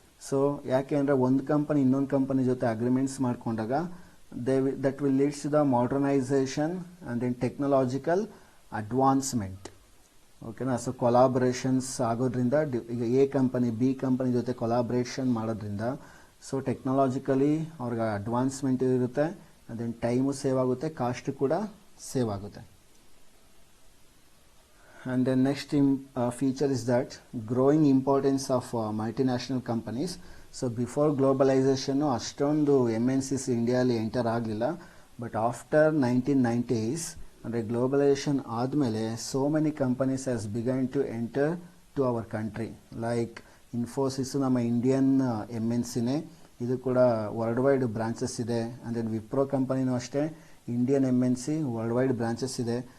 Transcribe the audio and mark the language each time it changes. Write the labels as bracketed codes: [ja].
[kn] So ಯಾಕೆ ಅಂದರೆ ಒಂದು ಕಂಪನಿ ಇನ್ನೊಂದು ಕಂಪನಿ ಜೊತೆ ಅಗ್ರಿಮೆಂಟ್ಸ್ ಮಾಡಿಕೊಂಡಾಗ [en] that will lead to the modernization and then technological advancement. [kn] ಓಕೆನಾ. ಸೊ ಕೊಲಾಬರೇಷನ್ಸ್ ಆಗೋದ್ರಿಂದ ಈಗ ಎ ಕಂಪನಿ ಬಿ ಕಂಪನಿ ಜೊತೆ ಕೊಲಾಬ್ರೇಷನ್ ಮಾಡೋದ್ರಿಂದ ಸೊ ಟೆಕ್ನಾಲಜಿಕಲಿ ಅವ್ರಿಗೆ ಅಡ್ವಾನ್ಸ್ಮೆಂಟ್ ಇರುತ್ತೆ, ಅದನ್ನು ಟೈಮು ಸೇವ್ ಆಗುತ್ತೆ, ಕಾಸ್ಟ್ ಕೂಡ ಸೇವ್ ಆಗುತ್ತೆ. [en] And the next feature is that growing importance of multinational companies. [kn] So before ಗ್ಲೋಬಲೈಸೇಷನ್ನು ಅಷ್ಟೊಂದು MNCs ಇಂಡಿಯಾಲಿ ಎಂಟರ್ ಆಗಲಿಲ್ಲ, ಬಟ್ ಆಫ್ಟರ್ 1990s ಅಂದರೆ ಗ್ಲೋಬಲೈಸೇಷನ್ ಆದಮೇಲೆ [en] So many companies has begun to enter to our country. [kn] Like Infosys ನಮ್ಮ Indian MNCನೇ, ಇದು ಕೂಡ world wide branches ಇದೆ. And then Wipro ಕಂಪನಿನೂ ಅಷ್ಟೇ Indian MNC, world wide branches ಇದೆ.